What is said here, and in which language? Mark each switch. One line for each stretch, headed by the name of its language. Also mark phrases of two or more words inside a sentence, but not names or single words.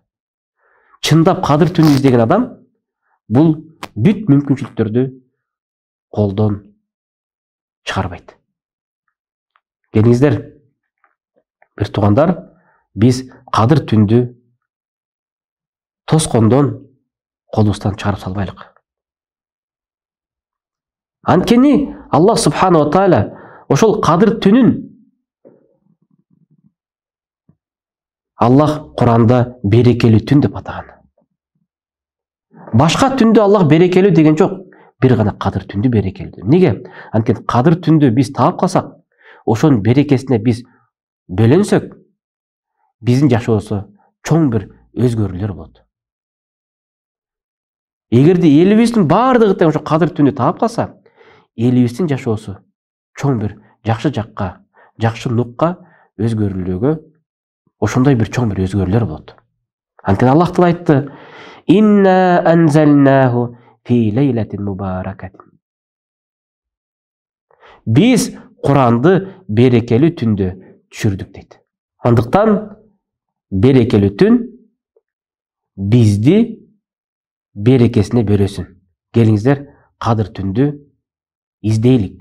Kyrgyz: Чындап кадыр түнү издеген адам бул бүт мүмкүнчүлүктөрдү колдон чыгарбайт. Келиңиздер, бир туугандар, биз кадыр түндү тоскондон колубуздан чыгарып салбайлык. Анткени Аллах
Arabic: سبحانه وتعالى
Kyrgyz: ошол кадыр түнүн Аллах Куранда берекелүү түн деп атаган. Башка түндү Аллах берекелүү деген жок. Бир гана кадыр түндү берекелүү. Неге? Анткени кадыр түндү биз таап калсак, ошонун берекесине биз бөлөнсөк, биздин жашоосу чоң бир өзгөрүүлөр болот. Эгерде элибиздин баардыгы тең ошо кадыр түнү таап калса, элибиздин жашоосу чоң бир жакшы жакка, жакшы нукка өзгөрүлүүгө ошондой бир чоң бир өзгөрүүлөр болот. Анткени Аллах Таала айтты:
Arabic: «إنا أنزلناه في ليلة مباركة».
Kyrgyz: Биз Куранды берекелүү түндө түшүрдүк дейт. Андыктан берекелүү түн бизди берекесине бересин. Келиңиздер, кадыр түндү издейлик.